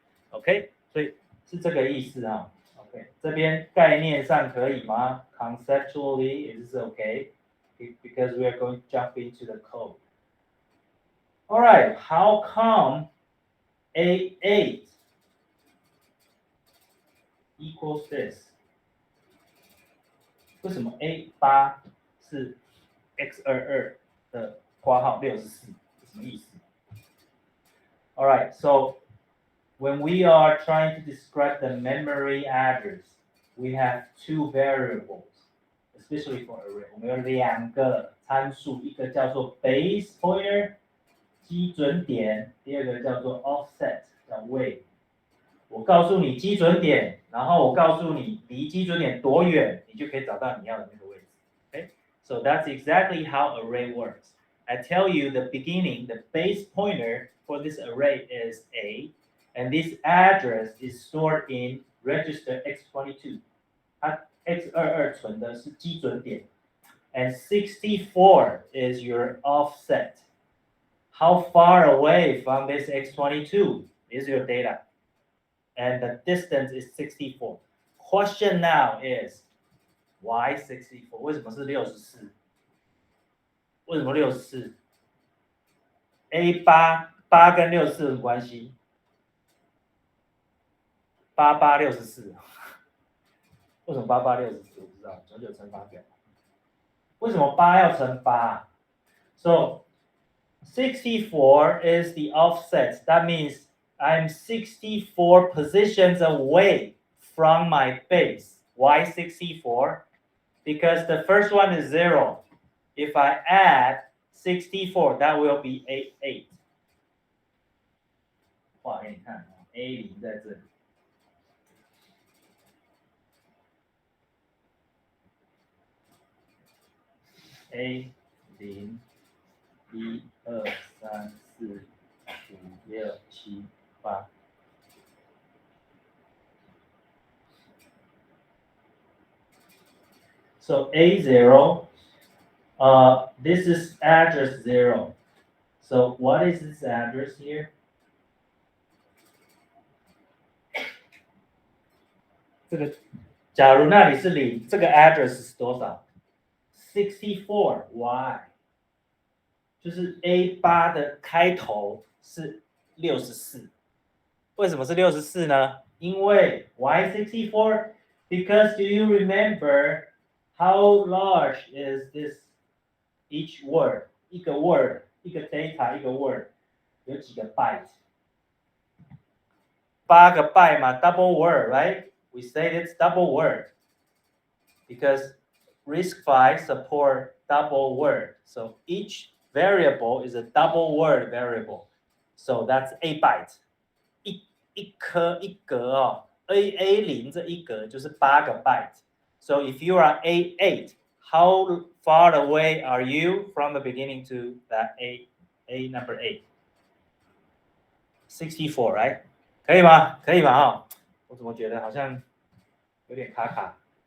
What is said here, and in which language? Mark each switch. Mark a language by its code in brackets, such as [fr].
[zh] OK， 所以是这个意思啊。 [en] OK， [zh] 这边概念上可以吗 [en] ？Conceptually it is okay because we are going to jump into the code. All right, how come A8 equals this? [zh] 为什么 A8 是 x22 的括号64？什么意思 [en] ？All right, so when we are trying to describe the memory address, we have two variables, especially for array. [zh] 我们有2个参数，一个叫做 base pointer 基准点，第二个叫做 offset 叫位。我告诉你基准点，然后我告诉你离基准点多远，你就可以找到你要的那个位置。 [en] Okay, so that's exactly how array works. I tell you the beginning, the base pointer for this array is A, and this address is stored in register x22. [zh] 它 x22 存的是基准点 [en] and 64 is your offset. How far away from this x22 is your data? And the distance is 64. Question now is, why 64? [zh] 为什么是64？为什么64 ？A8 8跟64有什么关系？88 64。为什么88 64？ 我不知道，99乘法表。为什么8要乘8 [en] ？So 64 is the offset. That means I'm 64 positions away from my base. Why 64? Because the first one is 0. If I add 64, that will be 8. [zh] 画给你看 A0 在这里。 A0 1 2 3 4 5 6 7 8。 [en] So A0, this is address 0. So what is this address here? [zh] 这个，假如那里是0，这个 address 是多少？64 Why？就是 A8 的开头是64，为什么是64呢？因为 [en] Why 64? Because do you remember how large is this each word? [zh] 一个 word， 一个 data， 一个 word， 有几个 byte？ 8个 byte 嘛 ， [en] double word, right? We say it's double word because RISC-V support double word. So each variable is a double word variable. So that's 8 bytes. [zh] 一颗一格哦 ，A0 这一格就是8个 byte. [en] So if you are A8, how far away are you from the beginning to that A number 8? [zh] 64, right? 可以吗？可以吗？哈，我怎么觉得好像有点卡卡？